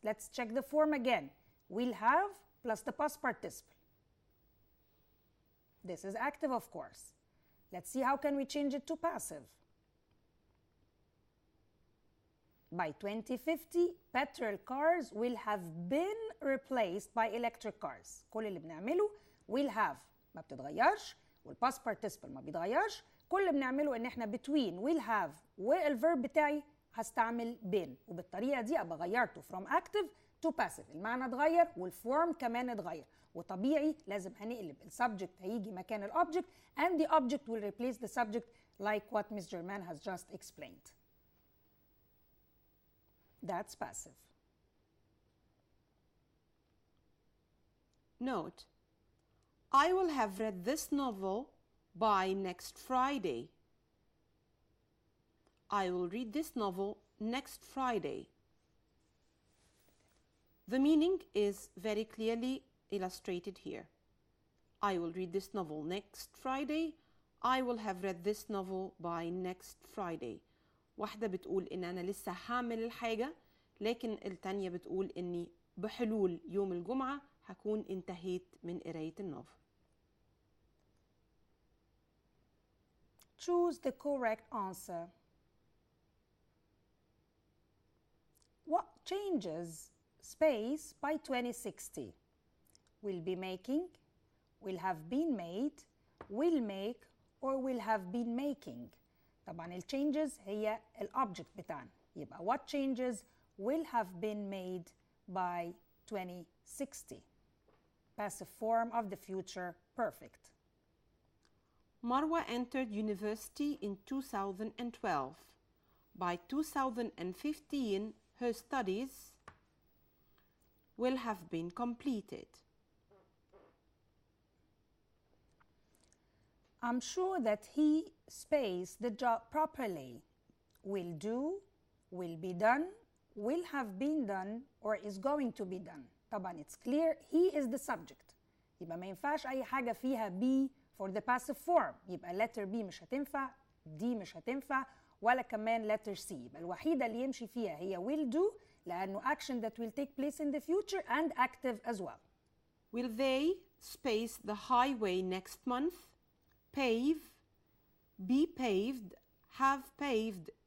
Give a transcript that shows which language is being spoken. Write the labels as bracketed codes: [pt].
[en] Let's check the form again. Will have plus the past participle. This is active, of course. Let's see how can we change it to passive. By 2050, petrol cars will have been replaced by electric cars. [ar] كل اللي بنعمله [en] will have [ar] ما بتتغيرش والpast participle ما بيتغيرش. كل اللي بنعمله ان احنا between [en] will have [ar] والverb بتاعي هستعمل been، وبالطريقه دي ابقى غيرته [en] from active to passive. [ar] المعنى اتغير والform كمان اتغير، وطبيعي لازم هنقلب السبجكت هيجي مكان الobject [en] and the object will replace the subject like what Ms. Germain has just explained. That's passive. Note: I will have read this novel by next Friday. I will read this novel next Friday. The meaning is very clearly illustrated here. I will read this novel next Friday. I will have read this novel by next Friday. [ar] واحدة بتقول إن أنا لسه هعمل الحاجة، لكن التانية بتقول إني بحلول يوم الجمعة هكون انتهيت من قراية النوفل. [en] Choose the correct answer. What changes space by 2060? Will be making, will have been made, will make, or will have been making. [ar] طبعا ال changes هي ال object بتاعنا. يبقى [en] what changes will have been made by 2060. Passive form of the future perfect. Marwa entered university in 2012. By 2015, her studies will have been completed. I'm sure that he spaced the job properly. Will do, will be done, will have been done, or is going to be done. [ar] طبعا [en] it's clear he is the subject. [ar] يبقى ما ينفعش أي حاجة فيها be [en] for the passive form. [ar] يبقى letter B مش هتنفع، D مش هتنفع، ولا كمان letter C. يبقى الوحيدة اللي يمشي فيها هي [en] will do [ar] لأنه [en] action that will take place in the future and active as well. Will they space the highway next month? Pave, be paved, have paved,